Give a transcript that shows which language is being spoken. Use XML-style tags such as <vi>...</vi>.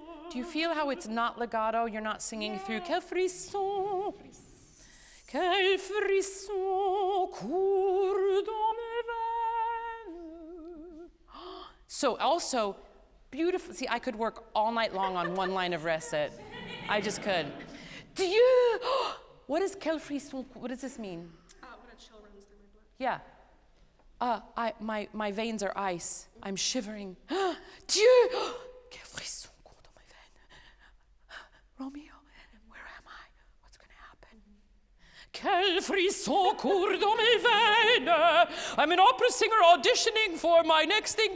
<en>Do you feel how it's not legato? You're not singing through</en> <fr>quel frisson. Quel frisson court dans mes veines.</fr> <en>So also, beautiful. See, I could work all night long on one line of recit. I just could. Dieu! What is</en> <fr>quel frisson?</fr> <en>What does this mean? When a chill runs through my blood. Yeah. My veins are ice. I'm shivering. Dieu!</en> <fr>Quel frisson court dans mes veines.</fr> <en>Romeo, where am I? What's going to happen?</en> <fr>Quel frisson court dans mes veines.</fr> <en>I'm an opera singer auditioning for my next thing.</en>